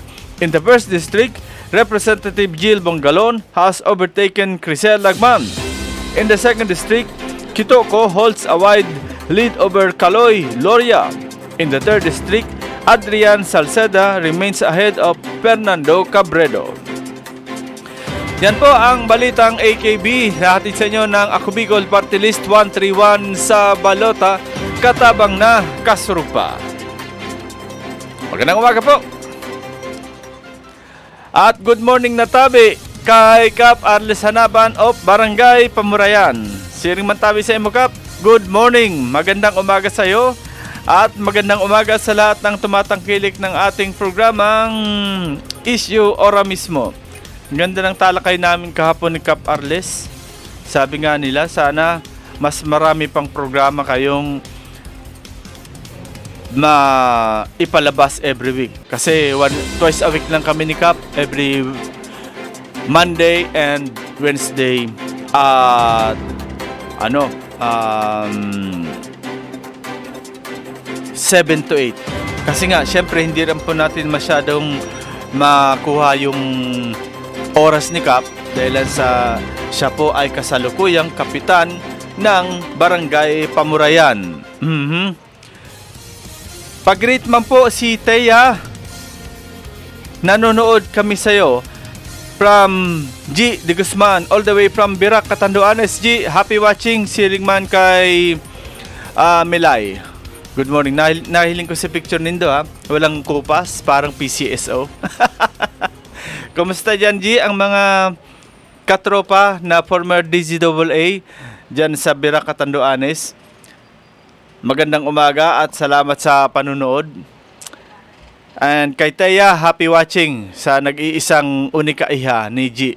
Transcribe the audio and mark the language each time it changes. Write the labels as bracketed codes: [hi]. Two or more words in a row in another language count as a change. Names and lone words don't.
[en] In the 1st District, Representative Jill Bongalon has overtaken Crisel Lagman. In the 2nd District, Kitoko holds a wide lead over Caloy Loria. In the 3rd District, Adrian Salceda remains ahead of Fernando Cabredo. [tl] Yan po ang balitang AKB na hatid sa inyo ng Ako Bicol Party List 131 sa balota, katabang na Kasurupa. Magandang umaga po. At [en] good morning [tl] na tabi kay Kap Arles Hanaban of Barangay Pamurayan. [bik] Siring mantabi sa imo, Kap. [en] Good morning. [tl] Magandang umaga sa iyo. At magandang umaga sa lahat ng tumatangkilik ng ating programang Issue Ora Mismo. Ganda ng talakay namin kahapon ni Kap Arles. Sabi nga nila, sana mas marami pang programa kayong ipalabas [en] every week. [tl] Kasi [en] twice a week [tl] lang kami ni Kap, [en] every Monday and Wednesday at 7 to 8. [tl] Kasi nga, syempre hindi rin po natin masyadong makuha yung oras ni Kap dahil siya po ay kasalukuyang kapitan ng Barangay Pamurayan. Pag-greet man po si Thea, nanonood kami sa'yo from G. [en] De Guzman, all the way from Birac, Catanduanes. G, happy watching. [bik] Siling man kay Milay. [en] Good morning. [bik] Nahiling ko sa picture nindo, ha. [tl] Walang kupas, parang PCSO. Kumusta dyan, G? Ang mga katropa na former DZAA dyan sa Birac, Catanduanes. Magandang umaga at salamat sa panunood. And kay Thea, [en] happy watching [tl] sa nag-iisang [es] unika iha [tl] ni G.